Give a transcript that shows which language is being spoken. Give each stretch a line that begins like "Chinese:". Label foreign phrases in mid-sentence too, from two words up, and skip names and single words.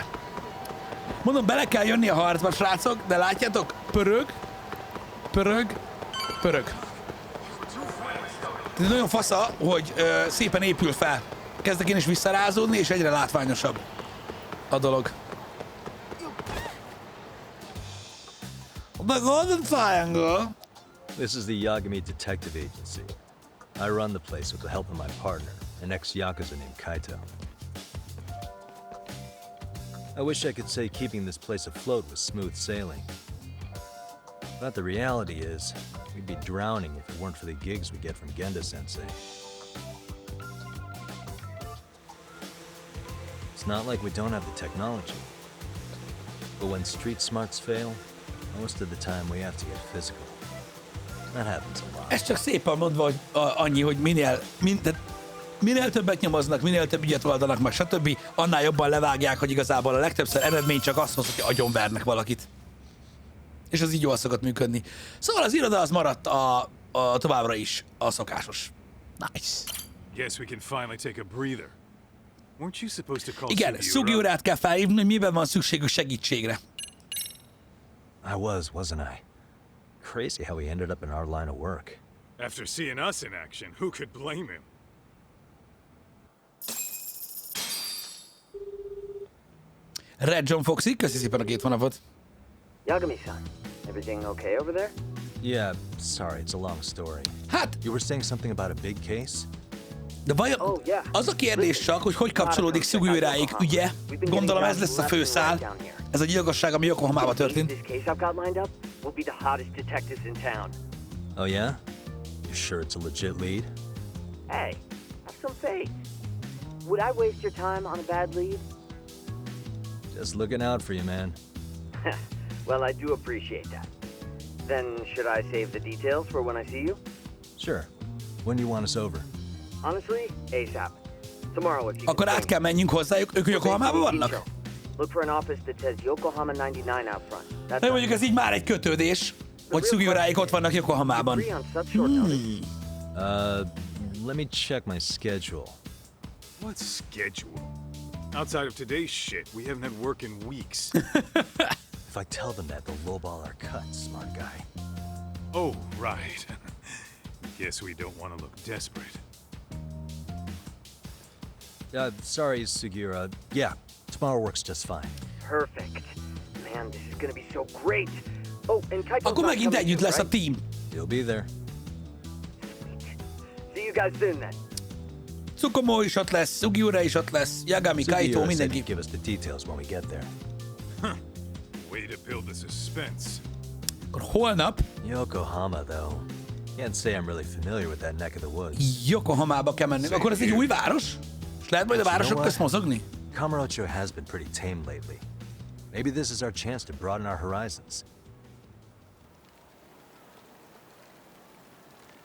Hungarian: Mondom, bele kell jönni a harcba, srácok, de látjátok? Pörög. Pörög. Pörög. Ez nagyon fasza, hogy szépen épül fel. Kezdek én is visszarázódni, és egyre látványosabb a dolog.
English: The Golden Triangle. This is the Yagami Detective Agency. I run the place with the help of my partner, an ex-Yakuza named Kaito. I wish I could say keeping this place afloat was smooth sailing. But the reality is, we'd be drowning if it weren't for the gigs we get from Genda-sensei. It's not like we don't have the technology. But when street smarts fail, most of the time we have to get physical. That happens a lot.
Hungarian: Ez csak szépen mondva, hogy annyi, hogy minél többet nyomoznak, minél több ügyet oldanak meg, stb., annál jobban levágják, hogy igazából a legtöbbször eredmény csak az hoz, hogy agyonvernek valakit. És az így jól szokott működni. Szóval az iroda az maradt a továbbra is a szokásos.
English: Nice. Guess we can finally take a breather. Weren't you supposed to call
Hungarian: Igen, Sugiurát kell felhívni, hogy miben van szükségük segítségre.
English: I wasn't I? Crazy how he ended up in our line of work. After seeing us in action, who could blame him?
Hungarian: Red John Foxy, köszi szépen a 2 hónapot.
English: Yagami-san, everything okay over there? Yeah, sorry, it's a long story.
Hungarian: Hát,
English: you were saying something about a big case?
Hungarian: De vajon az a kérdés csak, hogy kapcsolódik Sugiuráék ügye? Gondolom ez lesz a főszál. Ez a gyilkosság, ami Yokohamában történt.
English: Oh yeah? You sure it's a legit lead? Hey, have some faith. Would I waste your time on a bad lead? Just looking out for you, man. Well, I do appreciate that. Then should I save the details for when I see you? Sure. When do you want us over? Honestly, ASAP. Tomorrow if you
Hungarian: Akkor át kell menjünk hozzájuk, ők Yokohamában vannak?
English: Look for an office that says Yokohama 99 out front.
Hungarian: De mondjuk ez így már egy kötődés, hogy Sugiuráék ott vannak Yokohamában.
English: Let me check my schedule. What schedule? Outside of today's shit, we haven't had work in weeks. If I tell them that, they'll lowball our cut, smart guy. Oh, right. Guess we don't want to look desperate. Sorry, Sugiura. Yeah, tomorrow works just fine. Perfect. Man, this is gonna be so great. Oh, and Kaito's
Hungarian: Akkor megint együtt lesz a team.
English: He'll be there. See you guys soon then.
Hungarian: Tsukumo is ott lesz, Sugiura is ott lesz, Yagami, Kaito, mindenki.
English: Give us the details when we get there. Way to build the suspense.
Hungarian: Akkor holnap
English: Yokohama, though. Can't say I'm really familiar with that neck of the woods.
Hungarian: Yokohamába kell mennünk. Akkor ez egy új város? És lehet majd a városok közt mozogni?
English: Kamurocho has been pretty tame lately. Maybe this is our chance to broaden our horizons.